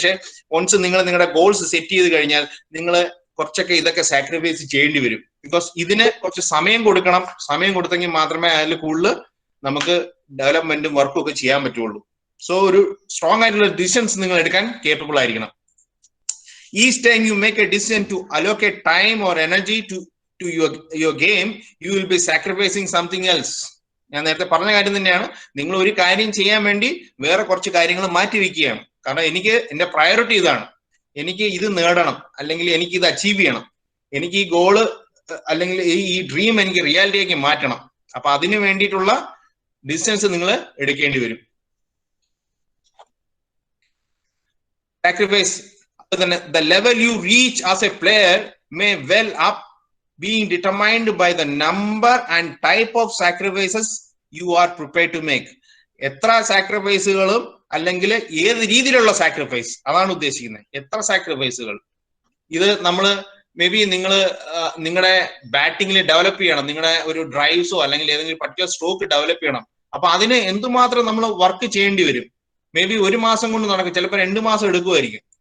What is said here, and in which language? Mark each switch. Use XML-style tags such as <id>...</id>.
<ml>പക്ഷെ വൺസ് നിങ്ങളുടെ goals set ചെയ്ത് കഴിഞ്ഞാൽ നിങ്ങൾ കുറച്ചൊക്കെ ഇതൊക്കെ സാക്രിഫൈസ് ചെയ്യേണ്ടി വരും. ബിക്കോസ് ഇതിന് കുറച്ച് സമയം കൊടുക്കണം. സമയം കൊടുത്തെങ്കിൽ മാത്രമേ അതിൽ കൂടുതൽ നമുക്ക് ഡെവലപ്മെന്റും വർക്കും ഒക്കെ ചെയ്യാൻ പറ്റുള്ളൂ. സോ ഒരു സ്ട്രോങ് ആയിട്ടുള്ള ഡിസിഷൻസ് നിങ്ങൾ എടുക്കാൻ കേപ്പബിൾ ആയിരിക്കണം.</ml> <en>Each time you make a decision to allocate time or energy to your game, you will be sacrificing something else.</en> <ml>ഞാൻ നേരത്തെ പറഞ്ഞ കാര്യം തന്നെയാണ്. നിങ്ങൾ ഒരു കാര്യം ചെയ്യാൻ വേണ്ടി വേറെ കുറച്ച് കാര്യങ്ങൾ മാറ്റി വെക്കുകയാണ്. കാരണം എന്റെ പ്രയോറിറ്റി ഇതാണ്, എനിക്ക് ഇത് നേടണം, അല്ലെങ്കിൽ എനിക്ക് ഇത് അച്ചീവ് ചെയ്യണം, എനിക്ക് ഈ ഗോള് അല്ലെങ്കിൽ ഈ ഡ്രീം എനിക്ക് റിയാലിറ്റിയാക്കി മാറ്റണം. അപ്പൊ അതിന് വേണ്ടിയിട്ടുള്ള ഡിസിഷൻസ് നിങ്ങൾ എടുക്കേണ്ടി വരും.</ml> <en>Sacrifice. The level you reach as a player may well up being determined by the number and type of sacrifices you are prepared to make.</en> <ml>എത്ര സാക്രിഫൈസുകളും അല്ലെങ്കിൽ ഏത് രീതിയിലുള്ള സാക്രിഫൈസ്, അതാണ് ഉദ്ദേശിക്കുന്നത്. എത്ര സാക്രിഫൈസുകൾ. ഇത് നമ്മള് മേ ബി നിങ്ങളുടെ ബാറ്റിംഗിൽ ഡെവലപ്പ് ചെയ്യണം, നിങ്ങളുടെ ഒരു ഡ്രൈവ്സോ അല്ലെങ്കിൽ ഏതെങ്കിലും പർട്ടിക്കുലർ സ്ട്രോക്ക് ഡെവലപ്പ് ചെയ്യണം. അപ്പൊ അതിന് എന്തുമാത്രം നമ്മൾ വർക്ക് ചെയ്യേണ്ടി വരും. മേ ബി 1 മാസം കൊണ്ട് നടക്കും, ചിലപ്പോൾ 2 മാസം എടുക്കുമായിരിക്കും.</ml>